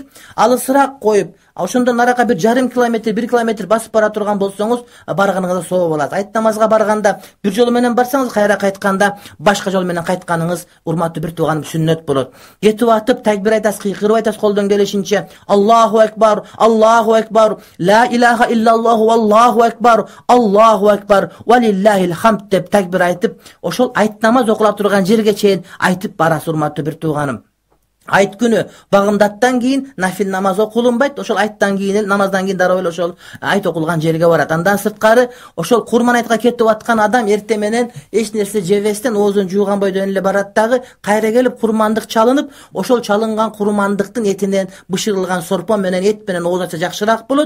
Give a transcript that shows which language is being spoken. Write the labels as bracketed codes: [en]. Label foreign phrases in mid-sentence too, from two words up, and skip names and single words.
[ky] Алысыраак коюп, ошондон нарака 1,5 километр, 1 километр басып бара турган болсоңуз, барганыңызда соо болот. Айт намазга барганда бир жол менен барсаңыз, кайра кайтканда башка жол менен кайтканыңыз, урматтуу бир тууганым, сүннөт болот. Кетип атып такбир айтасыз, кыйкырып айтасыз колдон келишинче: [ar] الله أكبر الله أكبر لا إله إلا الله والله أكبر الله أكبر ولله الحمد [ky] деп такбир айтып, ошол айт намаз окула турган жерге чейин айтып барасыз, урматтуу бир тууганым. Айт күнү багымдаттан кийин нафил намаз окулунбайт. Ошол айттан кийин, намаздан кийин дароо эле ошол айт окулган жерге барат. Андан сырткары ошол Курман айтка кетип аткан адам эрте менен эч нерсе жебестен оозун жууган бойдон эле барат дагы, кайра келип курмандык чалынып, ошол чалынган курмандыктын этинен бышырылган сорпо менен, эт менен ооз ачса жакшыраак болот.